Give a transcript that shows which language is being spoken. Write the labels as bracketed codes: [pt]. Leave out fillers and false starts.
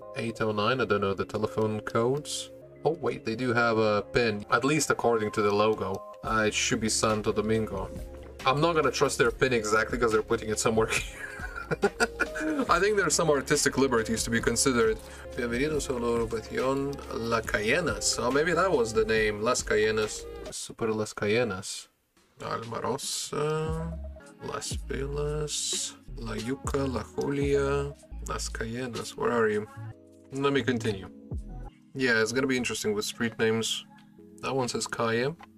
[en] 809, I don't know the telephone codes. Oh, wait, they do have a pin, at least according to the logo. It should be Santo Domingo. I'm not gonna trust their pin exactly because they're putting it somewhere here. I think there's some artistic liberties to be considered. [es] Bienvenidos a la urbanización La Cayenas. [en] Oh, maybe that was the name. Las Cayenas. Super Las Cayenas. Almarosa. Las Pilas. La Yuca. La Julia. Las Cayenas. Where are you? Let me continue. Yeah, it's gonna be interesting with street names. That one says Calle.